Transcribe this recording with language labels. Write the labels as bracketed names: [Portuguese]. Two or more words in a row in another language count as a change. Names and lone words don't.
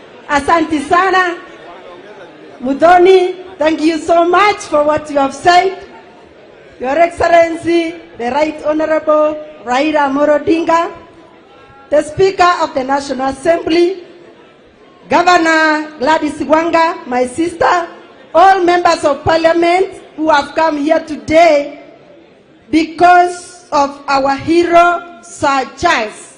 [Swahili] Asante sana. [English] Mudhoni, thank you so much for what you have said. Your Excellency, the Right Honorable Raila Amolo Odinga, the Speaker of the National Assembly, Governor Gladys Wanga, my sister, all members of Parliament who have come here today because of our hero, Sir Charles.